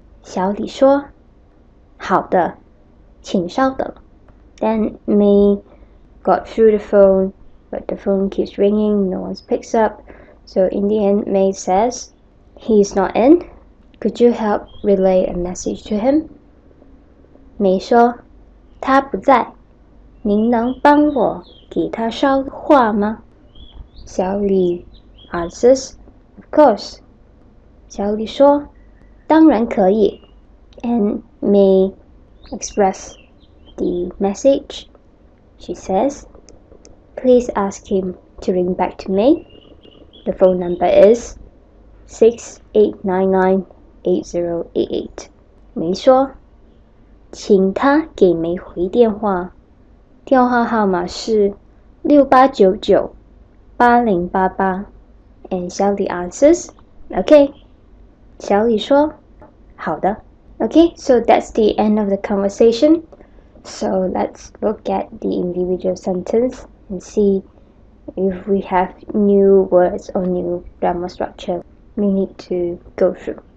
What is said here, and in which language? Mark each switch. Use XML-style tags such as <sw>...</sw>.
<zh>小李说，好的，请稍等。</zh> <en>Then May got through the phone, but the phone keeps ringing, no one picks up. So in the end, May says, "He's not in. Could you help relay a message to him?"</en> <zh>May 说，他不在，您能帮我给他捎话吗？</zh> <en>小李 answers, "Of course."</en> <zh>小李说，当然可以。</zh> <en>And May express the message. She says, "Please ask him to ring back to me. The phone number is 68998088."</en> <zh>梅说，请他给梅回电话，电话号码是68998088。</zh> <en>And 小李 answers, "Okay."</en> <zh>小李说，好的。</zh> <en>Okay, so that's the end of the conversation. So let's look at the individual sentence and see if we have new words or new grammar structure we need to go through.</en>